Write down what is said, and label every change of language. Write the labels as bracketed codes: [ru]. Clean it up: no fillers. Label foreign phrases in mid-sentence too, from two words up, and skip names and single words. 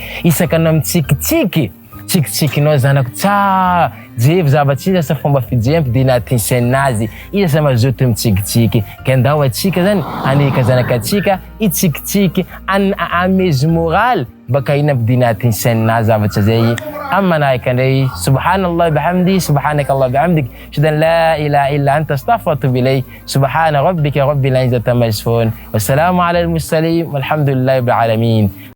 [mg] Isaka anao mitsikitsiky, tsikitsikinao zanako tsara. Jevy zavatra izy asa fomba fijery ampidina anatin'ny sainazy. Izy asa mazoto mitsikitsiky. Ka andao atsika zany aneka zanakatsika itsikitsiky ameze moral baka ina ampidina anatin'ny sainazy zavatra zay. Manahaka andray [ar] سبحان الله بحمده سبحانك الله بحمدك أشهد أن لا إله إلا أنت أستغفرك وأتوب إليك سبحان ربك رب العزة عما يصفون والسلام على المرسلين والحمد لله رب العالمين.